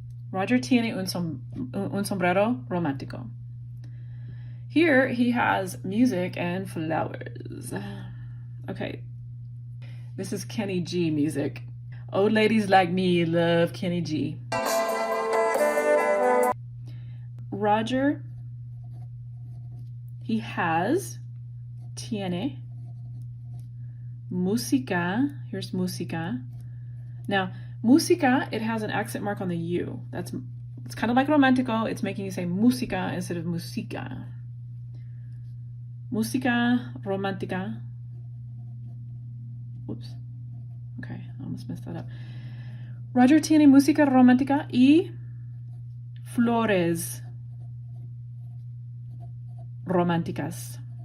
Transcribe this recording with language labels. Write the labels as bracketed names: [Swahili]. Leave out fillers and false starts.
[Spanish] Roger tiene un sombrero romántico. [English] Here he has music and flowers. Okay, this is Kenny G music. Old ladies like me love Kenny G. Roger, he has, tiene, música. Here's música. Now, música, it has an accent mark on the U. It's kind of like romántico. It's making you say música instead of música. [Spanish] Música romántica. [English] Whoops. Okay, I almost messed that up. [Spanish] Roger tiene música romántica y flores románticas.